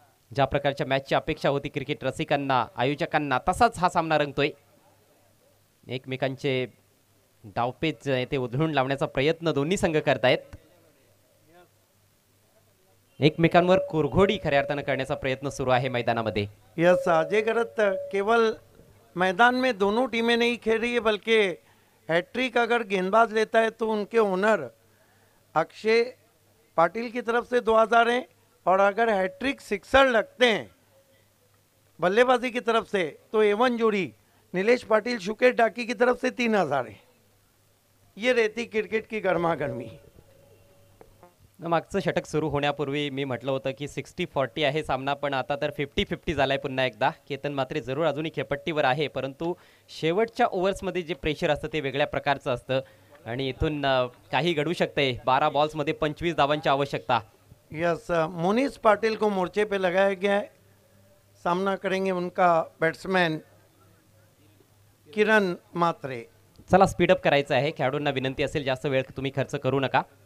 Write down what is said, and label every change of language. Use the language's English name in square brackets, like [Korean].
[Marathi] ज्या प्रकारच्या मॅचची अपेक्षा होती क्रिकेट रसिकांना आयोजकांना तसाच हा सामना रंगतोय. एकमेकांचे डावपेच ते उधळून लावण्याचा प्रयत्न दोन्ही संघ करतायत. एकमेकांवर कुरघोडी खऱ्या अर्थानं करण्याचा प्रयत्न सुरू आहे मैदानामध्ये. [Hindi] यस अजय गरत केवल मैदान में दोनों टीमें नहीं खेल रही है बल्कि हैट्रिक अगर गेंदबाज लेता है तो उनके ओनर अक्षय पाटिल की तरफ से 2000 हैं और अगर हैट्रिक सिक्सर लगते हैं बल्लेबाजी की तरफ से तो एवन जोड़ी नीलेश पाटिल शुकेश डाकी की तरफ से 3000 है. ये रहती क्रिकेट की गर्मा गर्मी. [Marathi] मागचं षटक सुरू होण्यापूर्वी मी म्हटलं होतं की 60-40 आहे सामना, पण आता तर 50-50 झालाय पुन्हा एकदा. केतन मात्र जरूर अजूनही खेळपट्टीवर आहे, परंतु शेवटच्या ओव्हर्समध्ये जे प्रेशर असतं ते वेगळ्या प्रकारचं असतं आणि इथून काही घडू शकते. 12 बॉल्समध्ये 25 धावांची आवश्यकता. [Hindi] यस मोनिस पाटिल को मोर्चे पे लगाया गया है. सामना करेंगे उनका बैट्समैन किरण म्हात्रे. [Marathi] चला स्पीडअप करायचं आहे. खेळाडूंना विनंती असेल जास्त वेळ तुम्ही खर्च करू नका.